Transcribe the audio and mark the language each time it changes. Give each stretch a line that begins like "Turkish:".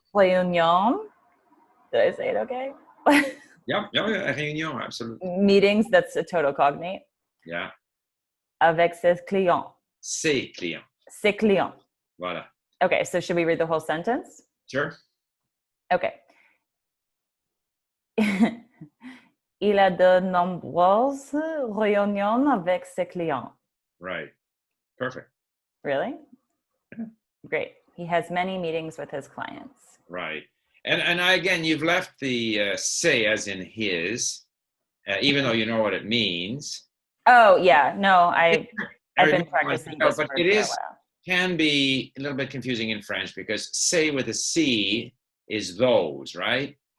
English: Réunion. Did I say it okay? Yeah. Réunion, absolutely. Meetings, that's a total cognate. Yeah.
French: Avec ses clients. Ses clients. Ses clients. Voilà.
English: Okay, so should we read the whole sentence? Sure. Okay.
French: Il a de nombreuses réunions avec ses clients.
English: Right. Perfect. Really? Yeah. Great. He has many meetings with his clients. Right. And again, you've left the say as in his, even though you know what it means. Oh, yeah. No, I've been practicing this but it can be a little bit confusing in French because say with a C is those, right?